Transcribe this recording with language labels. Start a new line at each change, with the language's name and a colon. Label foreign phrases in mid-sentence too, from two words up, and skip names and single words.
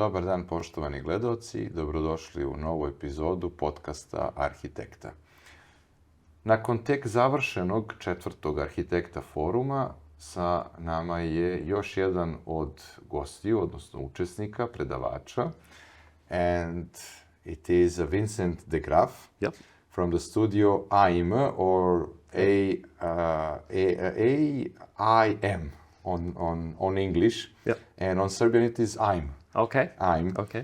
Serbian: dan, poštovani gledaoci, dobrodošli u novu epizodu podcasta Arhitekta. Nakon tek završenog 4. Arhitekta foruma, sa nama je još jedan od gostiju, odnosno učesnika, predavača,
English: and it is Vincent de Graaf from the studio AIM or AIM on English, and on Serbian it is AIM. Okay. AIM. Okay.